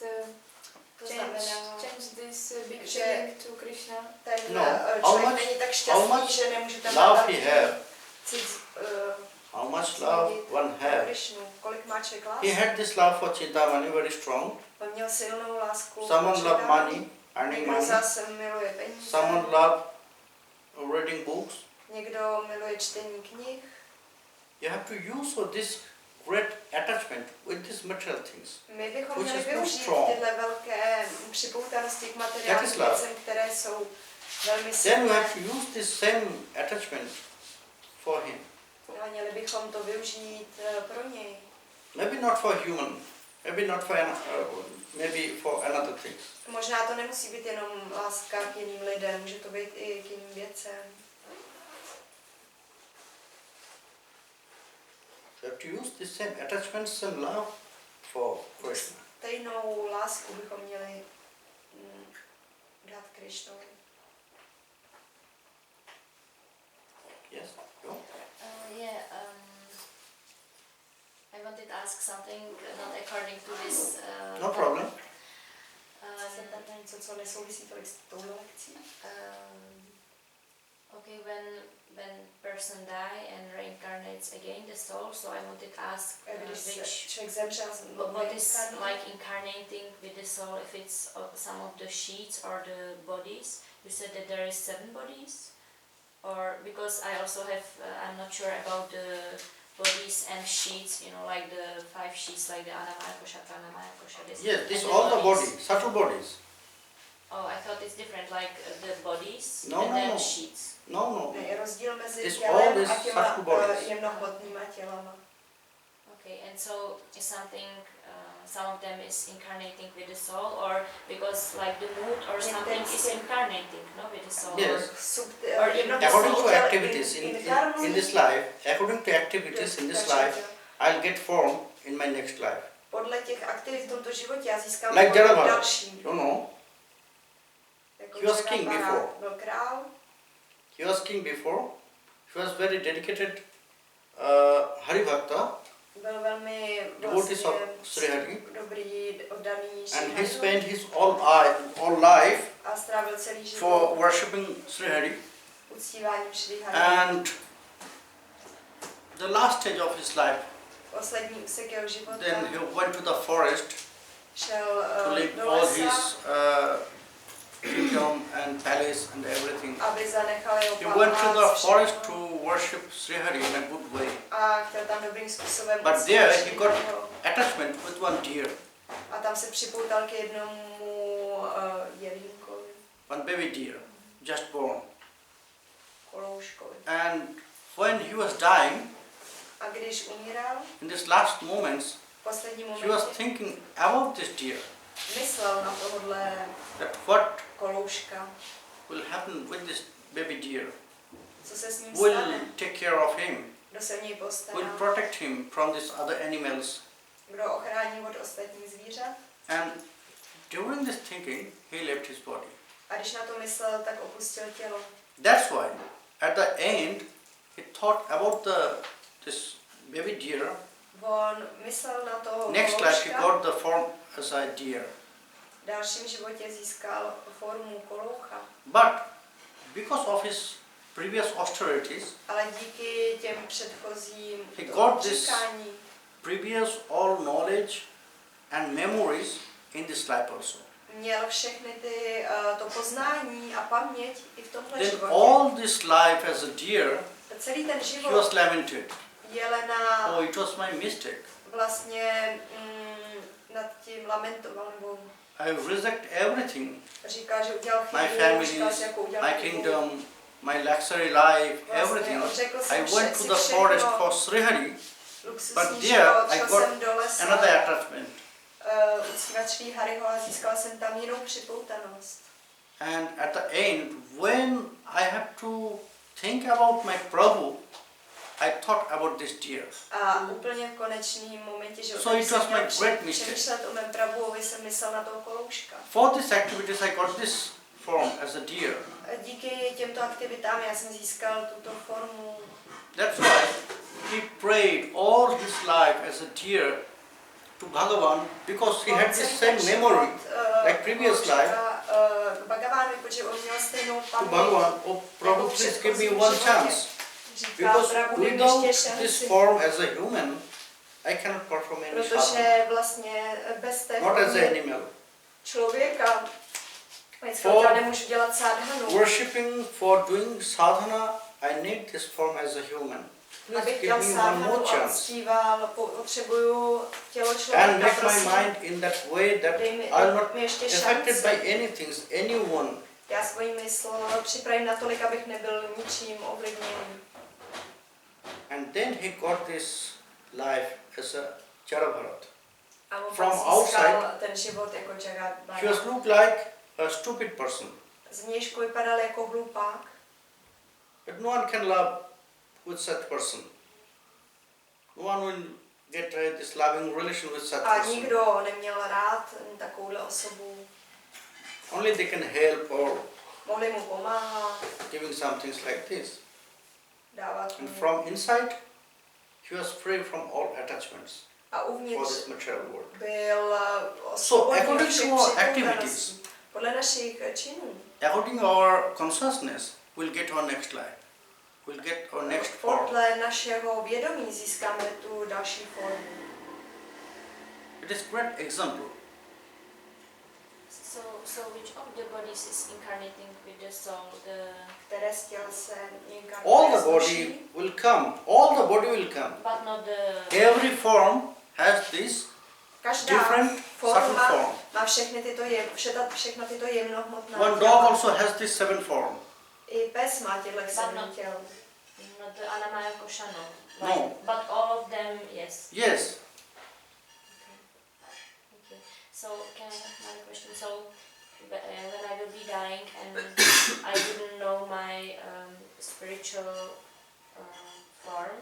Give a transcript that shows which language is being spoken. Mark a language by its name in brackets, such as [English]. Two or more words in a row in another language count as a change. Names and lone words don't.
[Czech] To znamená, [English] change this big [Czech] že [English] feeling to Krishna? [Czech] ten [English] No, how [Czech] člověk [English] much- [Czech] není tak [English] how [Czech] šťastný, [English] much [Czech] že nemůže tam [English] love [Czech] dát [English] he have, how how much love one have. [Czech] Krishnu. Kolik má člověk [English] He [Czech] lásky? [English] had this love for Chintamani very strong. [Czech] On měl silnou lásku. [English] Someone [Czech] k [English] love Chintamani. money, earning [Czech] Někdo [English] money. [Czech] zase miluje peníze. [English] Someone love reading books. [Czech] Někdo miluje čtení knih. [English] You have to use for this great attachment with these material things. [Czech] My bychom [English] Which [Czech] měli [English] is too [Czech] využít [English] strong. [Czech] tyhle velké připoutanosti k [English] That [Czech] materiálním [English] is love. [Czech] věcem, které jsou velmi [English] Then we have [Czech] silné. [English] to use this same attachment for him. [Czech] A měli bychom to využít pro něj. [English] Maybe not for human, maybe not for maybe for another things. [Czech] Možná to nemusí být jenom láska k jiným lidem, může to být i k jiným věcem. [English] You have to use the same attachment, same love for Krishna. [Czech] Stejnou lásku bychom měli dát Krišnovi. [English] Yes? No? I wanted to ask something not according to this. No problem. [Czech] Chci se ptát na něco, co nesouvisí tolik s touhle lekcí. [English] Okay, when person die and reincarnates again the soul, so I wanted to ask [Czech] Když se [English] which [Czech] člověk zemře a [English] what is like incarnating with the soul, if it's some of the sheets or the bodies. You said that there is 7 bodies, or because I also have I'm not sure about the bodies and sheets, you know, like the 5 sheets, like the [Sanskrit] Anamaya Kosha, Pranamaya Kosha. [English] Yes, this and all the body, subtle bodies. Oh, I thought it's different, like the bodies No, and no, then no. sheets. No, no. [Czech] Je rozdíl mezi [English] This [Czech] tělem [English] all is [Czech] a těma [English] subtle bodies. [Czech] jemnohmotnýma tělama. [English] Okay, and so is something, some of them is incarnating with the soul, or because like the mood or something is incarnating, no, with the soul. Yes. Or According to activities in this life, according to activities in this life, I'll get form in my next life. [Czech] Podle těch aktivit v tomto životě já získám [English] Like [Czech] formu [English] Jaravan, [Czech] další. [English] you know, [Czech] Jako [English] he was king [Czech] Jaravan [English] before. [Czech] byl král, [English] he was king before, he was very dedicated Hari Bhakta, [Czech] byl velmi [English] devotees of Sri [Czech] vlastně [English] Hari, [Czech] dobrý, oddaný [English] and he [Czech] Šri [English] spent his all life [Czech] a strávil celý život [English] for worshipping Sri Hari. [Czech] uctíváním Šri Hari. [English] And the last stage of his life, [Czech] Poslední úsek jeho života [English] then he went to the forest [Czech] šel [English] to live [Czech] do [English] all [Czech] lesa, [English] his kingdom and palace and everything. [Czech] aby zanechal jeho [English] He went to the [Czech] palác, [English] forest [Czech] všechno. [English] to worship Sri Hari in a good way. [Czech] A chtěl tam dobrým způsobem [English] But [Czech] uctít [English] there [Czech] Šri [English] he got [Czech] Hariho. [English] attachment with one deer, [Czech] A tam se připoutal k jednomu jelínkovi, [English] one baby deer, just born. [Czech] kolouškovi. [English] And when he was dying, [Czech] A když umíral, [English] in these last moments, [Czech] v posledním [English] he was [Czech] momentě [English] thinking about this deer, [Czech] myslel na tohodle [English] that what [Czech] kolouška, [English] will happen with this baby deer, [Czech] co se s ním [English] will [Czech] stane, [English] take care of him, [Czech] kdo se o něj postará, [English] will protect him from these other animals. [Czech] kdo ochrání od ostatních zvířat. [English] And during this thinking, he left his body. [Czech] A když na to myslel, tak opustil tělo. [English] That's why at the end he thought about this baby deer. [Czech] On myslel na to [English] Next life he [Czech] kolouška, [English] got the form as a deer. [Czech] v dalším životě získal formu koloucha. [English] But because of his previous austerities, [Czech] ale díky těm předchozím [English] He got this- [Czech] odříkání [English] previous all knowledge and memories in this life also. [Czech] měl všechny to poznání a paměť i v tomhle [English] Then [Czech] životě. [English] all this life as a deer, [Czech] Celý ten [English] he [Czech] život [English] was lamented. [Czech] Jelena [English] Oh, it was my mistake. [Czech] vlastně nad tím lamentoval, nebo [English] I reject everything. [Czech] říkal, že udělal [English] My [Czech] chybu, [English] families, [Czech] říkal si, jakou udělal [English] my [Czech] chybu. [English] kingdom, my luxury life, [Czech] Vlastně [English] everything. [Czech] odřekl [English] I [Czech] jsem [English] went to the [Czech] všechno, [English] forest for Srihari, [Czech] luxusní [English] but there [Czech] život, [English] I [Czech] šel [English] got [Czech] jsem do lesa, [English] another attachment. [Czech] uctívat Šrí Hariho a získal jsem tam jinou připoutanost. [English] And at the end, when I have to think about my Prabhu, I thought about this deer. [Czech] A úplně v konečném momentě, že [English] So it was my great mistake. [Czech] přemýšlet o mém Prabhuovi, jsem myslel na toho kolouška. [English] For these activities, I got this form as a deer. [Czech] Díky těmto aktivitám já jsem získal tuto formu. [English] That's why he prayed all his life as a deer to Bhagavan, because he had this same memory like previous life. [Czech] K Bhagavánovi, protože on měl stejnou [English] To [Czech] paměť. [English] Bhagavan, oh Prabhu, please give me one chance. [Czech] Říkal, [English] Because [Czech] Prabhu, dej mi [English] without [Czech] ještě [English] this [Czech] šanci. [English] form as a human, I cannot perform any sadhana. [Czech] Protože vlastně bez té [English] Not as an [Czech] formy [English] animal. [Czech] člověka lidského [English] For [Czech] těla nemůžu dělat sadhanu. [English] Worshipping, for doing sadhana, I need this form as a human. Please [Czech] Abych [English] give [Czech] dělal [English] me one [Czech] sadhanu [English] more [Czech] a [English] chance. [Czech] uctíval, potřebuju tělo [English] And [Czech] člověka, [English] make my [Czech] prosím. [English] mind in that way that [Czech] Dej mi [English] I'm not [Czech] ještě [English] affected [Czech] šanci. [English] by anything, anyone. [Czech] Já svoji mysl připravím natolik, abych nebyl ničím ovlivněný. [English] And then he got this life as a Charabharat. [Czech] A on [English] From [Czech] pak [English] outside, [Czech] získal ten život jako Jagat [English] He was looked like a stupid person. [Czech] Zvnějšku vypadal jako hlupák, [English] But no one can love with such person. No one will get this loving relation with such a person. [Czech] nikdo neměl rád takovouhle osobu. [English] Only they can help or [Czech] Mohli mu pomáhat, [English] giving some things like this. [Czech] dávat [English] And [Czech] mu. [English] from inside, he was free from all attachments [Czech] A [English] for [Czech] uvnitř [English] this material world. [Czech] byl [English] So according [Czech] osvobozen [English] to [Czech] všech [English] our [Czech] připoutaností. [English] activities, [Czech] Podle našich činů, [English] according to our consciousness, we'll get our next life. We'll get our next form. [Czech] podle našeho vědomí získáme tu další formu. [English] It is great example. So which of the bodies is incarnating with the soul? [Czech] Které z těl se [English] All the [Czech] inkarnuje [English] body will come. All the body will come. But not the... Every form has this [Czech] Každá [English] different subtle [Czech] forma [English] form. [Czech] má všechna tyto jemnohmotná [English] One dog [Czech] těla. [English] also has this 7 form. [Czech] I pes má těchto [English] But [Czech] 7 [English] not- [Czech] těl. [English] Not the Anamaya Koshano. No. But all of them, yes. Yes. Okay. So can I have another question? So when I will be dying and I wouldn't know my spiritual form,